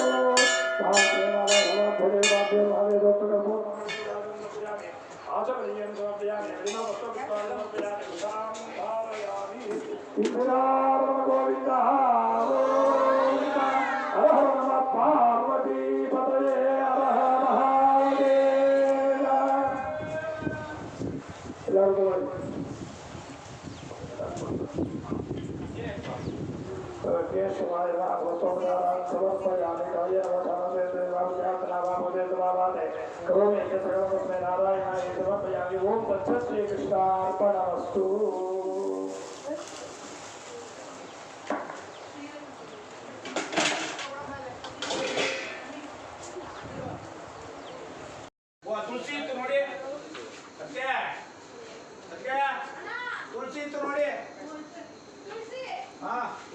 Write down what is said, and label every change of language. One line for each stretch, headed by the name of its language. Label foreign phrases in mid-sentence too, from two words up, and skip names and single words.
Sanskrit: ಗೋವಿಂದ ಹರ ಹರ ನಮ ಪಾರ್ವತಿ ಪತಯೇ ಹರ ಮಹಾದೇವ. ಎಲ್ಲರಿಗೂ समर्पयामि कायेन वाचा मनसेन्द्रियैर्वा करोमि यज्ञसकलमस्मै नारायणाय समर्पयामि ओम तत्सत् श्रीकृष्णार्पणमस्तु
Kannada: ತುಳಸಿ ಇತ್ತು ನೋಡಿ ಸತ್ಯ ಸತ್ಯ ತುಳಸಿ ಇತ್ತು ನೋಡಿ ಹಾ